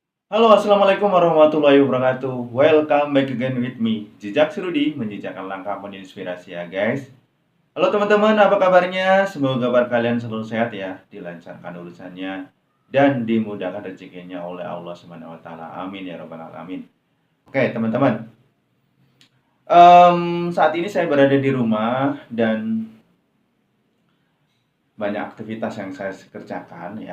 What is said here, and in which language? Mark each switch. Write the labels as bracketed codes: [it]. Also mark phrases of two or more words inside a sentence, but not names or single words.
[ar] Halo, السلام عليكم ورحمة الله وبركاته. [en] Welcome back again with me, [id] Jejak Serudi, menjejakkan langkah menginspirasi ya guys. Halo teman-teman, apa kabarnya? Semoga kabar kalian selalu sehat ya, dilancarkan urusannya dan dimudahkan rezekinya oleh Allah [ar] سبحانه وتعالى. آمين يا رب العالمين. [id] Oke, teman-teman. Saat ini saya berada di rumah dan banyak aktivitas yang saya kerjakan ya.